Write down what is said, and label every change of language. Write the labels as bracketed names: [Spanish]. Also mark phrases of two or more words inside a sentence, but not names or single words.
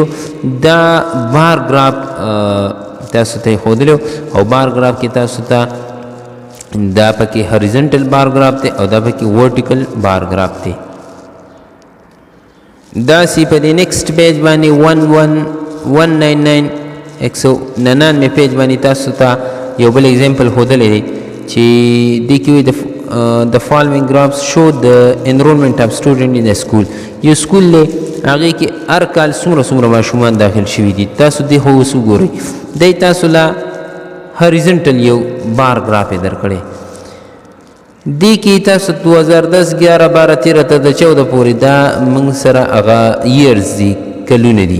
[Pashto] دا [English] bar graph [Pashto] تاسو ته ښودلی او [English] bar graph [Pashto] کې تاسو ته دا پکې [English] horizontal bar graph [Pashto] دی او دا پکې [English] vertical bar graph [Pashto] دی. دا سی په دې [English] next page [Pashto] باندې 199 199 پیج باندې تاسو ته یو بل اگزامپل ښودلی دی چې دې کې وایي [English] the following graphs show the enrollment of student in the school. [Pashto] یو سکول دی هغې کې هر کال څومره ماشومان داخل شوي دي. تاسو دې خو اوس وګورئ. دی تاسو له هوریزنټل یو [English] bar graph [Pashto] یې درکړی. دې کې تاسو 2010 11 12 13 ته د 14 پورې دا موږ سره هغه ایرز دي، کلونه دي.